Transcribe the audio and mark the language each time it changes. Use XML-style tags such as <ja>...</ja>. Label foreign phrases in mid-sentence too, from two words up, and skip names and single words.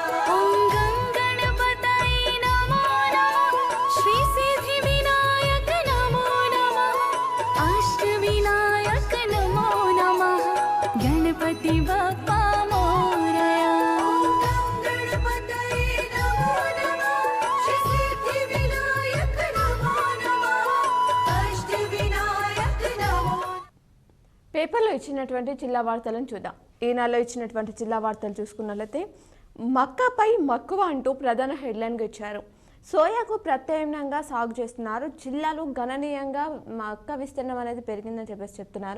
<sa>ॐ गणपतये नमो नमः श्री सिद्धिविनायक नमो नमः अष्टविनायक नमो नमः</sa> <mr>गणपति बाप्पा मोरया</mr> <sa>गणपतये नमो नमः श्री सिद्धिविनायक नमो नमः अष्टविनायक नमो</sa> <te>పేపర్లో ఇచ్చినటువంటి జిల్లా వార్తలను చూద్దాం. ఈనాడులో ఇచ్చినటువంటి జిల్లా వార్తలు చూసుకున్నట్లయితే మక్కాపై మక్కువ అంటూ ప్రధాన హెడ్లైన్గా ఇచ్చారు. సోయాకు ప్రత్యామ్నాయంగా సాగు చేస్తున్నారు. జిల్లాలో గణనీయంగా మక్క విస్తీర్ణం అనేది పెరిగిందని చెప్పేసి చెప్తున్నారు.</te>